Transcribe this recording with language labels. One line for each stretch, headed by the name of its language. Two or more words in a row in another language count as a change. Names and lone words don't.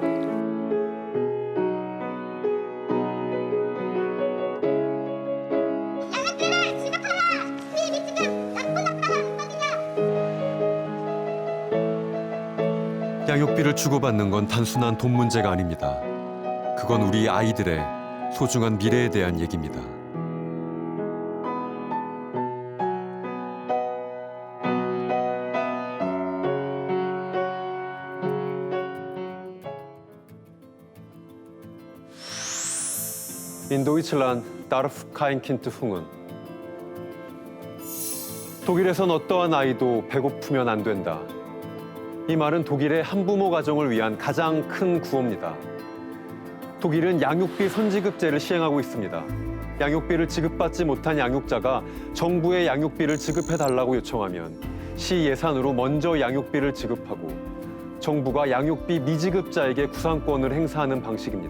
Korean: 양육비를 주고받는 건 단순한 돈 문제가 아닙니다. 그건 우리 아이들의 소중한 미래에 대한 얘기입니다.
German: In Deutschland darf kein Kind hungern.
Korean: 독일에선 어떠한 아이도 배고프면 안 된다. 이 말은 독일의 한부모 가정을 위한 가장 큰 구호입니다. 독일은 양육비 선지급제를 시행하고 있습니다. 양육비를 지급받지 못한 양육자가 정부의 양육비를 지급해달라고 요청하면 시 예산으로 먼저 양육비를 지급하고 정부가 양육비 미지급자에게 구상권을 행사하는 방식입니다.